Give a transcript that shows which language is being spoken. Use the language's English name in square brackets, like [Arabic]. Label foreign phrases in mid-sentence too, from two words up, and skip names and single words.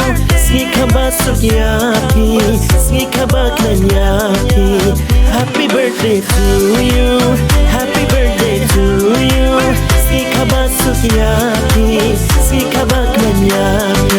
[Khasi] Sngikha basuk yapi, Sngikha kmen yapi. [English] Happy birthday to you, happy birthday to you. [Khasi] Sngikha basuk yapi, Sngikha kmen yapi.